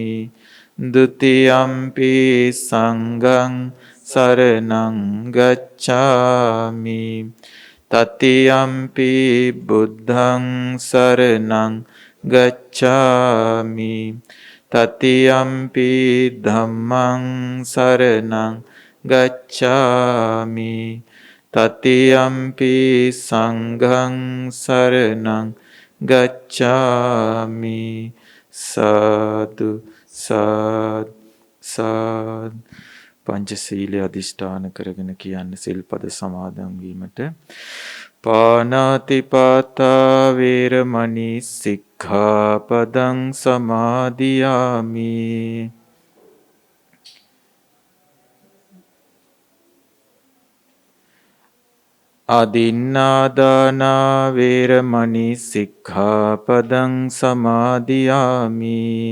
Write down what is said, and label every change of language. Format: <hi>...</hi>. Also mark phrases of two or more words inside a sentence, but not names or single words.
<pi>ဒ ුතියම්පි සංඝං සරණං ගච්ඡාමි තතියම්පි බුද්ධං සරණං ගච්ඡාමි තතියම්පි ධම්මං සරණං ගච්ඡාමි තතියම්පි සංඝං සරණං ගච්ඡාමි සාදු සාදු සාදු</pi> <si>පංචශීලයේ අදිෂ්ඨාන කරගෙන කියන්නේ සිල්පද සමාදන් වීමට</si> <pi>පාණාතිපාතා වේරමණී සික්ඛාපදං සමාදියාමි අදින්නාදානා වේරමණී සික්ඛාපදං සමාදියාමි</pi>